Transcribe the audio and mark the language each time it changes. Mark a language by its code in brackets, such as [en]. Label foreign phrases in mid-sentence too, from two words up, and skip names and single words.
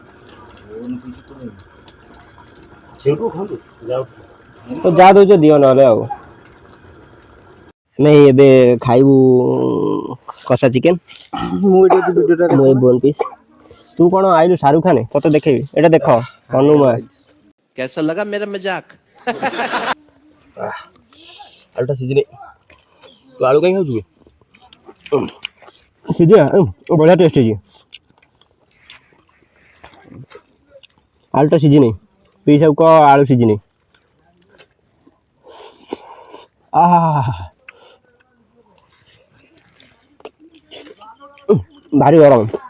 [or] ସେଇଠୁ ଖାଆନ୍ତୁ ଯାଉ ତ ଯାହା ଦଉଛ ଦିଅ ନହେଲେ ଆଉ। ନାଇଁ ଏବେ ଖାଇବୁ କଷା ଚିକେନ। ମୁଁ [en] bone piece. [or] ତୁ କଣ ଆଇଲୁ ଶାହରୁଖ ଖାନ ତତେ ଦେଖେଇବି ଏଇଟା ଦେଖ ହନୁମା। [hi] कैसा लगा मेरा मजाक? [or] ଆଳୁଟା ସିଝିନି। ତୁ ଆଳୁ କାହିଁ ଖାଉଛୁ କି? ସିଝିଆ ବଢ଼ିଆ ଟେଷ୍ଟ ହେଇଛି। ଆଳୁଟା ସିଝିନି ପିସ୍ ଆଉ କହ ଆଳୁ ସିଝିନି। ଭାରି ଗରମ।